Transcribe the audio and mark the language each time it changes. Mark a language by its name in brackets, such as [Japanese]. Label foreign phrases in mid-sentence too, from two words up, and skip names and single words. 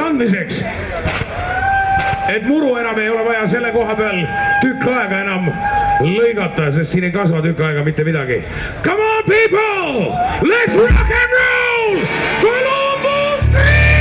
[Estonian] andmiseks, et muru enam ei ole vaja selle koha peal tükk aega enam lõigata, sest siin ei kasva tükk aega mitte midagi. [English] Come on people, let's rock and roll, Columbus Street!